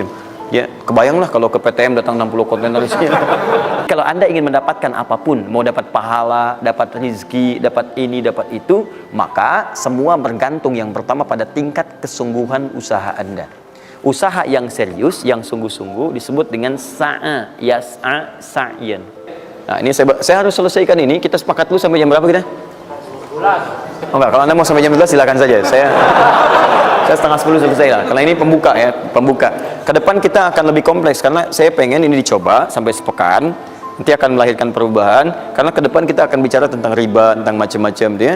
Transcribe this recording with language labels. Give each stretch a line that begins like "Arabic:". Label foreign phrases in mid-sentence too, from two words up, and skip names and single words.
Indonesian: Ya, kebayanglah kalau ke PTM datang 60 kontainer isinya. Kalau Anda ingin mendapatkan apapun, mau dapat pahala, dapat rezeki, dapat ini, dapat itu, maka semua bergantung yang pertama pada tingkat kesungguhan usaha Anda. Usaha yang serius, yang sungguh-sungguh disebut dengan
Arabic: سعى، يسعى، سعيا.
Indonesian: Nah, ini saya harus selesaikan ini. Kita sepakat dulu sampai jam berapa kita? Oh enggak, kalau Anda mau sampai jam 12 silakan saja. Saya setengah 10 selesai lah. Karena ini pembuka ya, pembuka. Ke depan kita akan lebih kompleks karena saya pengen ini dicoba sampai sepekan. Nanti akan melahirkan perubahan. Karena ke depan kita akan bicara tentang riba, tentang macam-macam dia.